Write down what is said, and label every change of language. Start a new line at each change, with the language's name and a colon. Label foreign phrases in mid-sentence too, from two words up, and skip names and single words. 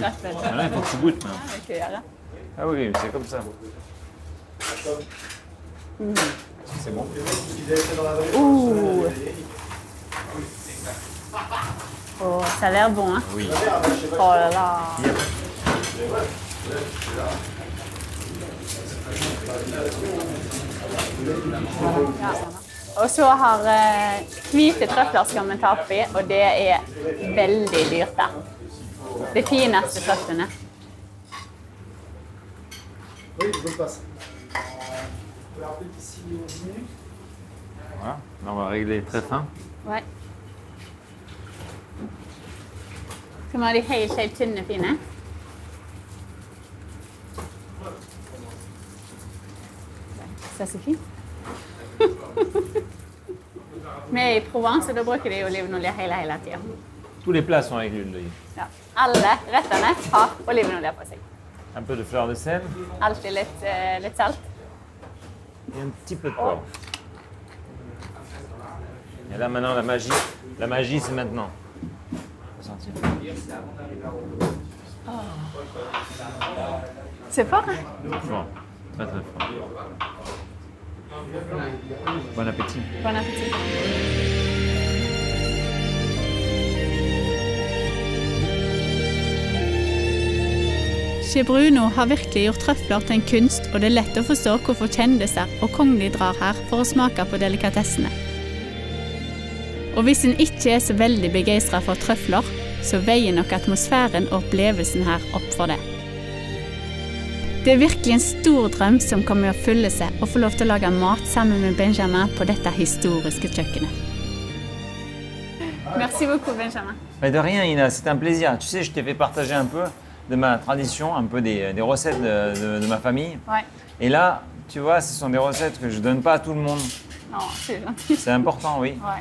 Norwegian: trøffel.
French: Voilà, il faut que tu goûtes maintenant.
Norwegian: Ah, ok, ja da.
French: Ah oui, c'est comme ça. C'est bon. Ouh. Oh, ça a l'air bon, hein? Oui. Oh là là.
Norwegian: Og så har hvite trøfler skal vi ta oppi, og det er veldig dyrt der. De fineste trøflene.
French: Oui, je passe. Voilà. Là, on va régler très fin. Ouais.
Norwegian: Skal vi ha de helt tynne, fine? Det er så fint. Vi er i Provence, og da bruker de olivenolje hele tiden.
French: Tous les plats sont avec l'huile d'olive.
Norwegian: Ja. Alle rettene har olivenolje på seg.
French: Un peu de fleur de sel
Norwegian: Alltid litt salt.
French: et un petit peu de poivre. Et là, maintenant, la magie, c'est maintenant. Faut sentir. C'est fort, hein? Fort. Très, très fort. Bon appétit. Bon appétit.
Norwegian: Che Bruno har virkelig gjort trøfler til en kunst, og det er lett å forstå hvorfor kjendiser og kongelige drar her for å smake på delikatessene. Og hvis en ikke er så veldig begeistret for trøfler, så veier nok atmosfæren og opplevelsen her opp for det. Det er virkelig en stor drøm som kommer å fylle seg å få lov til å lage mat sammen med Benjamin på dette historiske kjøkkenet.
French: Merci beaucoup, Benjamin. Mais de rien, Ina, c'est un plaisir. Tu sais, je t'ai fait partager un peu de ma tradition, un peu des recettes de ma famille. Ouais. Et là, tu vois, ce sont des recettes que je donne pas à tout le monde. Non, c'est gentil. C'est important, oui. Ouais.